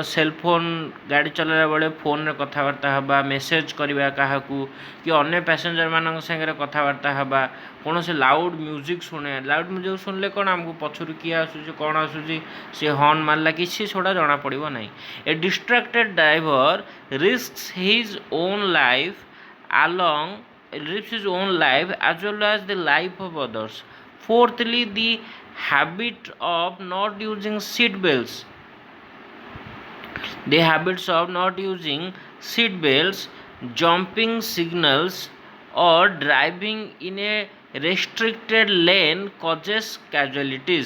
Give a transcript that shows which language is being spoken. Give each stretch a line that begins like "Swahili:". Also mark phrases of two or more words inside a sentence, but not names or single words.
English: cell phone
Odia: ଗାଡ଼ି ଚଲାଇଲା ବେଳେ ଫୋନ୍ରେ କଥାବାର୍ତ୍ତା ହେବା ମେସେଜ୍ କରିବା କାହାକୁ କି ଅନ୍ୟ ପ୍ୟାସେଞ୍ଜର ମାନଙ୍କ ସାଙ୍ଗରେ କଥାବାର୍ତ୍ତା ହେବା କୌଣସି
English: loud music
Odia: ଶୁଣେ
English: loud music
Odia: ଶୁଣିଲେ କ'ଣ ଆମକୁ ପଛରୁ କିଏ ଆସୁଛି କ'ଣ ଆସୁଛି ସେ ହର୍ନ ମାରିଲା କିଛି ସେଗୁଡ଼ା ଜଣାପଡ଼ିବ ନାହିଁ
English: a distracted driver risks his own life as well as the life of others. Fourthly, the habit of not using seat belts. The habits of not using seat belts, jumping signals, or driving in a restricted lane causes casualties.